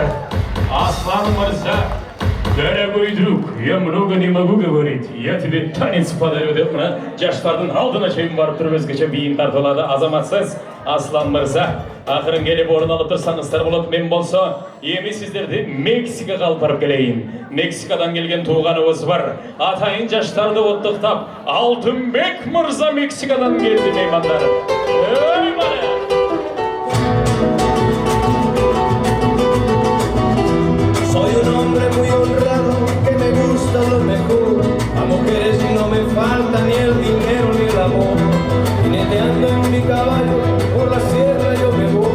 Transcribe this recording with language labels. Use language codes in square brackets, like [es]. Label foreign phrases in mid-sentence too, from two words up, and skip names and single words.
[ru] Аслан Мырза, дорогой друг, я много не могу говорить. Я тебе танец подарю [ky] деп мына жаштардын алдына чейин барып туруп өзгөчө бийин тартуулады. Азаматсыз Аслан Мырза, акырын келип орун алып турсаңыздар болот. Мен болсо эми сиздерди Мексикага алып барып келейин. Мексикадан келген тууганыбыз бар. Атайын жаштарды оттуктап, Алтынбек Мырза Мексикадан келди меймандар. Ой бала! [es] Soy un hombre muy honrado que me gusta lo mejor. A mujeres no me falta ni el dinero ni el amor. Jineteando en mi caballo por la sierra yo me voy.